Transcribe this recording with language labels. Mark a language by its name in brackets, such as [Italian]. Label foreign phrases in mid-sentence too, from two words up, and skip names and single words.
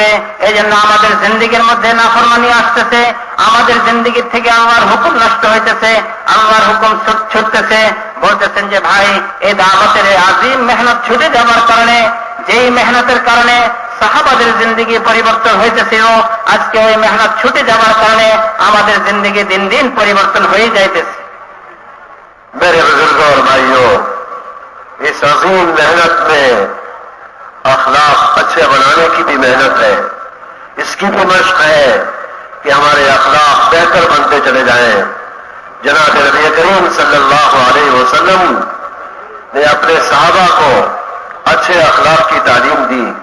[Bangla] এই জন্য আমাদের জিন্দেগির মধ্যে নাফরমানি আসতেছে, আমাদের জিন্দেগির থেকে আল্লাহর হুকুম নষ্ট হইতেছে, আল্লাহর হুকুম ছুটতেছে। বলতেছেন যে ভাই এই দাওয়াতের আযীম মেহনত ছুটে যাওয়ার কারণে, যেই মেহনতের কারণে সাহাবাদের জিন্দেগি পরিবর্তন হইতেছিল, আজকে ওই মেহনত ছুটে যাওয়ার কারণে আমাদের জিন্দেগি দিন দিন পরিবর্তন হয়ে যাইতেছে। [Urdu] میرے بزرگوں اور بھائیوں، اس عظیم محنت میں اخلاق اچھے بنانے کی بھی محنت ہے، اس کی بھی مشق ہے کہ ہمارے اخلاق بہتر بنتے چلے جائیں۔ جناب نبی کریم [Arabic] صلی اللہ علیہ وسلم [Urdu] نے اپنے صحابہ کو اچھے اخلاق کی تعلیم دی۔